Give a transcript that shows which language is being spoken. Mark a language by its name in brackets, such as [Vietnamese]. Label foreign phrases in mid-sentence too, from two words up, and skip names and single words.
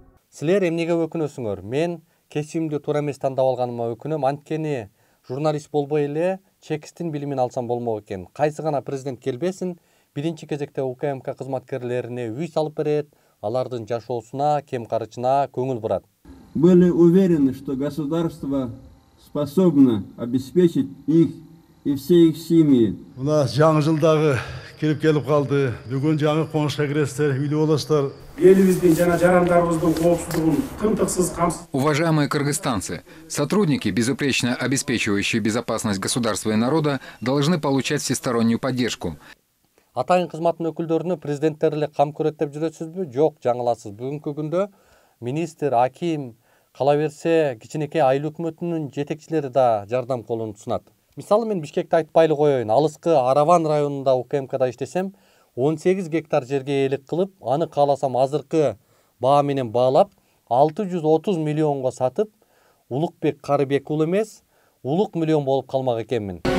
[Kyrgyz] Силер эмнеге өкүнөсүңөр? Мен кесимди туура эмес тандап алганыма өкүнөм. Анткени журналист болбой эле чекистин билимин алсам болмок экен. Кайсы гана президент келбесин, биринчи кезекте УКМК кызматкерлерине үй салып берет, алардын жашоосуна, кем карычына көңүл бурат. [Russian] Были уверены, что государство способно обеспечить их и все их семьи. У нас [Kyrgyz] жаңы жылдагы келип калды. Бүгүн жаңы конушка киресиздер, үйлүү болосуздар. Элибиздин жана жарандарыбыздын коопсуздугун тынтыксыз камсыз. [Russian] Уважаемые кыргызстанцы, сотрудники, безупречно обеспечивающие безопасность государства и народа, должны получать всестороннюю поддержку. [Kyrgyz] Атайын кызматтын өкүлдөрүнө президенттер эле кам көрөт деп жүрөсүзбү? Жок, жаңыласыз. Бүгүнкү күндө министр, аким, кала берсе кичинекей айыл өкмөтүнүн жетекчилери да жардам колун сунат. Мисалы мен Бишкекти айтпайлы коеюн. Алыскы Араван районунда УКМКда иштесем, 18 гектар жергеээлик кылып, аны кааласам азыркы баа менен баалап, 630 миллионго сатып, Улукбек Карыбек уулу эмес, Улук миллион болуп калмак экенмин.